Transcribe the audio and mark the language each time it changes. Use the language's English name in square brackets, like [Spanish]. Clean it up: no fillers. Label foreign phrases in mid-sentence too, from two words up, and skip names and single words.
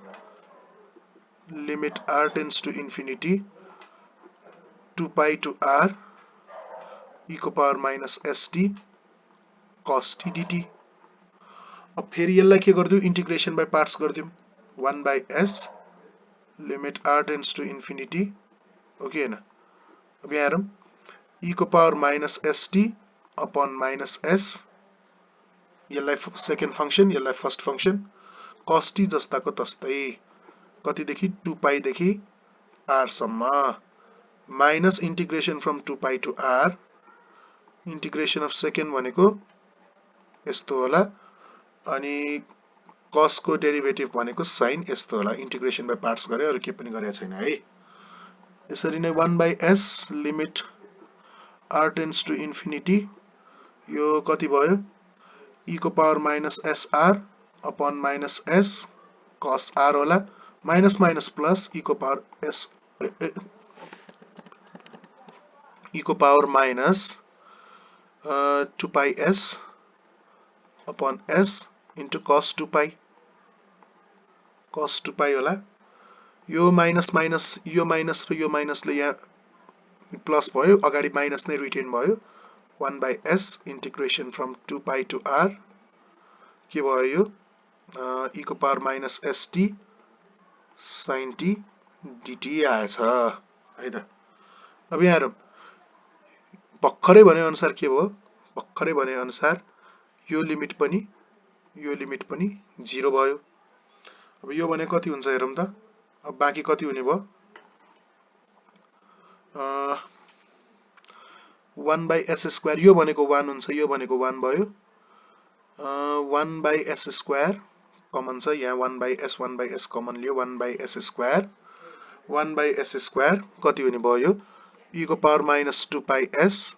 [English] limit r tends to infinity 2 pi to r e को power minus st cos t dt [Nepali] अब फेरि यसलाई के गर्दियौ [English] integration by parts [Nepali] गर्दियौ [English] 1 by s limit r tends to infinity okay [Nepali] हैन अब यहाँ हेरौँ e को [English] power minus st upon minus s [Nepali] यसलाई [English] second function [Nepali] यसलाई [English] first function cos t [Nepali] जस्ताको तस्तै कति देखि 2 पाई देखि r सम्म [English] minus integration from 2 pi to r integration of second [Nepali] भनेको यस्तो होला अनि cos को डेरिभेटिभ भनेको sin यस्तो होला [English] integration by parts [Nepali] गरे अरु के पनि गरेको छैन है यसरी नै [English] 1/s limit r tends to infinity [Nepali] यो कति भयो e को [English] power minus sr upon minus s cos r [Nepali] होला [English] minus minus plus e [Nepali] को [English] power s [Nepali] e को [English] power minus 2πs upon s into cos 2π [Nepali] होला यो [English] minus minus [Nepali] यो माइनस र यो माइनसले यहाँ प्लस भयो अगाडि माइनस नै रिटेन भयो [English] 1/s integration from 2π to r [Nepali] के भयो यो e को [English] power minus st sin t dt [Nepali] आएछ है त अब यहाँ हेरौं भर्खरै भने अनुसार के भयो भर्खरै भने अनुसार यो लिमिट पनि 0 भयो अब यो भने कति हुन्छ हेरौं त अब बाँकी कति हुने भयो 1/s स्क्वायर यो भनेको 1 हुन्छ यो भनेको 1 भयो 1/s स्क्वायर कमन छ यहाँ 1/s कमन लियो 1/s स्क्वायर 1/s स्क्वायर कति हुने भयो यो e को [English] power minus 2πs